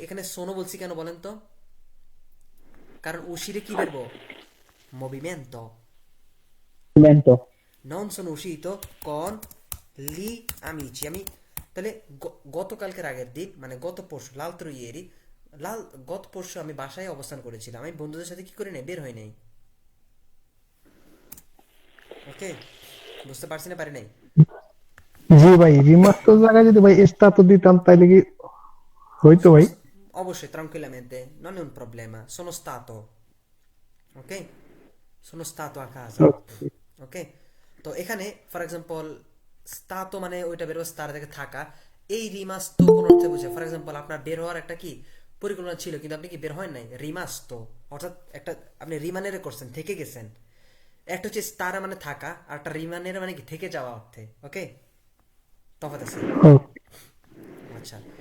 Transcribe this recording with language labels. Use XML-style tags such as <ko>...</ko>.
<bn>এখানে sono বলছি কেন বলেন তো, কারণ uscire কি বেরবো movimento,</bn> <it>non sono uscito con gli amici।</it> <bn>আমি তাহলে গতকালকের আগের দিন মানে গত পরশু,</bn> <it>l'altro ieri,</it> <bn>গত পরশু আমি বাসায় অবস্থান করেছিলাম, আমি বন্ধুদের সাথে কি করি নাই, বের হই নাই। ওকে, বুঝতে পারছি না পারি নাই? জি ভাই, রিমাস্টার জায়গায় যদি ভাই স্টাতো দিতাম তাইলে কি হইতো ভাই?</bn> <it>অবশ্যই, tranquillamente, non è un problema, sono stato, ok, sono stato a casa।</it> <bn>ওকে, তো এখানে ফর এক্সাম্পল stato মানে ওইটা বের হওয়া স্টার থেকে থাকা, এই রিমাস্তো কোন অর্থে বুঝে। ফর এক্সাম্পল আপনার বের হওয়ার একটা কি পরিকল্পনা ছিল, কিন্তু আপনি কি বের হয় নাই, রিমাস্তো অর্থাৎ একটা আপনি রিমানেরে করছেন, থেকে গেছেন। একটা হচ্ছে স্টারা মানে থাকা, আর একটা রিমানেরে মানে কি থেকে যাওয়া অর্থে। ওকে, তফাৎ আছে। আচ্ছা,</bn>